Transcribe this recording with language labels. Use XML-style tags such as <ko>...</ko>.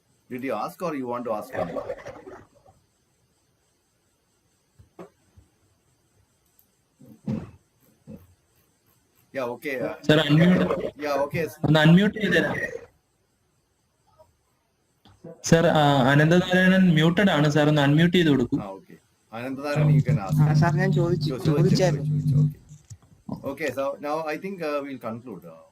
<en>Did you ask or you want to ask? Yeah, okay. Sir, unmute. Yeah, okay.</en> <ml>Unmute ചെയ്തേരാ. Sir, Ananthanarayanan muted ആണ് sir, ഒന്ന് unmute ചെയ്ത് കൊടുക്കൂ.</ml> <en>Okay. Anandanaran, you can ask.</en> <ml>Sir ഞാൻ ചോദിച്ചായിരുന്നു.</ml> <en>Okay, so now I think we'll conclude.</en>